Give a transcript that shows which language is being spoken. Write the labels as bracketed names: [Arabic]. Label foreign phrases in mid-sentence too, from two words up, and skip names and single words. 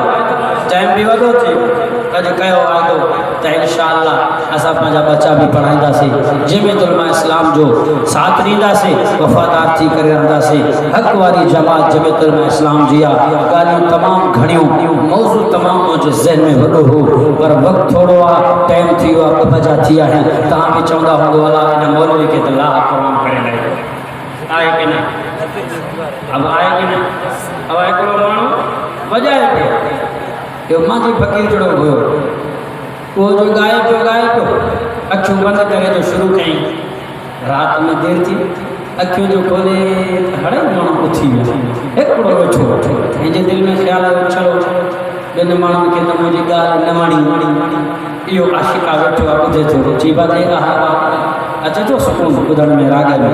[Sindhi] टाइम बि वॾो थियो, अॼु कयो वाइदो त [Arabic] إن شاء الله [Sindhi] असां पंहिंजा बच्चा बि पढ़ाईंदासीं, जमियत उलमा इस्लाम जो साथ ॾींदासीं, वफ़ादार थी करे रहंदासीं। हक़ वारी जमात जमियत उलमा इस्लाम जी आहे। ॻाल्हियूं तमामु घणियूं, मौज़ू तमामु मुंहिंजे ज़हन में वॾो हो, पर वक़्तु थोरो आहे, टाइम थी वियो आहे, 2 बजा थी आहिनि। तव्हां बि चवंदा हूंदो अला हिन मौलवी खे त लाह क़ुरान करे लाइ आहे कि न? अब आहे कि न? अब हिकिड़ो माण्हू वॼाए पियो, इहो मुंहिंजी फ़क़ीर जहिड़ो हुयो, उहो जो ॻाए पियो अखियूं बंदि करे जो शुरू कयईं। राति में देरि थी, अखियूं जो खोले हड़े माण्हू उथी विया, हिकिड़ो वेठो पंहिंजे दिलि में ख़्यालु आयो चलो ॿिनि माण्हुनि खे त मुंहिंजी ॻाल्हि न वणी, इहो आशिका वेठो आहे ॿुधे थो, चई बादे अचे थो सुकून ॿुधण में राग में।